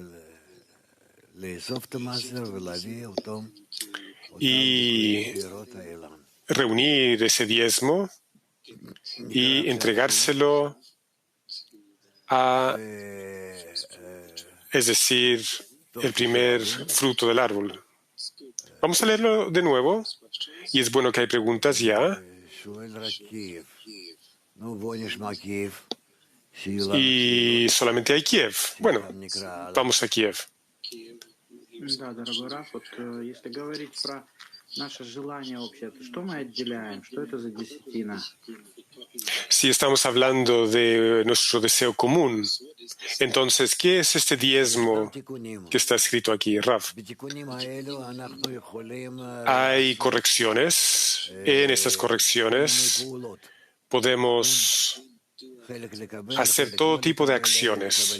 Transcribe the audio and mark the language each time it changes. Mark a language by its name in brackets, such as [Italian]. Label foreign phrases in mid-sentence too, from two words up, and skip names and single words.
[Spanish] y reunir ese diezmo y entregárselo es decir, el primer fruto del árbol. Vamos a leerlo de nuevo, y es bueno que hay preguntas ya. Y solamente hay Kiev. Bueno, vamos a Kiev. [Russian] Да, дорогой Раф, вот если говорить про наше желание общее, то что мы отделяем? Что это за десятина? [Spanish] Si estamos hablando de nuestro deseo común, entonces, ¿qué es este diezmo que está escrito aquí, Raf? Hay correcciones. En estas correcciones podemos hacer todo tipo de acciones.